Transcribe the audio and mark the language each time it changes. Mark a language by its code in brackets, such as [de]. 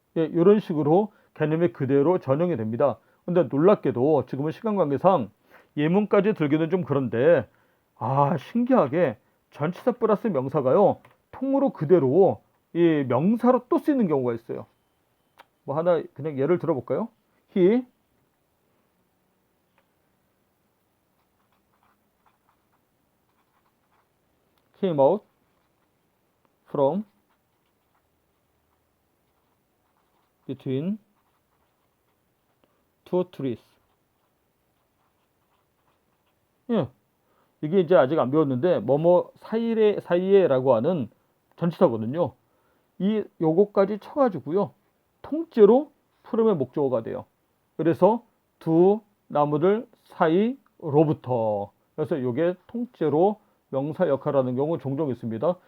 [ko] 예, 이런 식으로 개념이 그대로 전형이 됩니다. 근데 놀랍게도 지금은 시간 관계상 예문까지 들기는 좀 그런데 신기하게 전치사 플러스 명사가요 통으로 그대로 이 명사로 또 쓰이는 경우가 있어요. 뭐 하나 그냥 예를 들어볼까요? [en] He came out from between two trees. [ko] 예, 이게 이제 아직 안 배웠는데 뭐뭐 사이에라고 하는 전치사거든요. 요거까지 쳐가지고요 통째로 풀음의 목적어가 돼요. 그래서 두 나무들 사이로부터, 그래서 요게 통째로 명사 역할을 하는 경우 종종 있습니다.